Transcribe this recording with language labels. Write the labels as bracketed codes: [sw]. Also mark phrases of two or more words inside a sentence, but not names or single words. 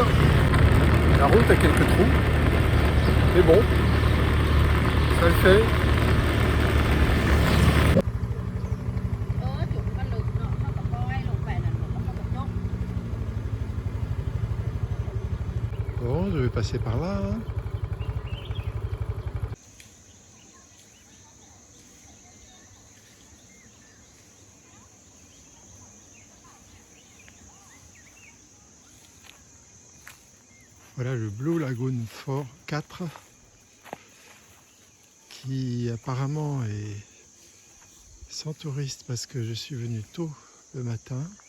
[fr] La route a quelques trous, mais bon, ça le fait. [th] จุดมันลึกเนาะเขาก็ปล่อยลงไปนั่นแล้วเขาก็ยก [fr] Bon, je vais passer par là, hein. Voilà le Blue Lagoon Fort 4 qui apparemment est sans touristes parce que je suis venu tôt le matin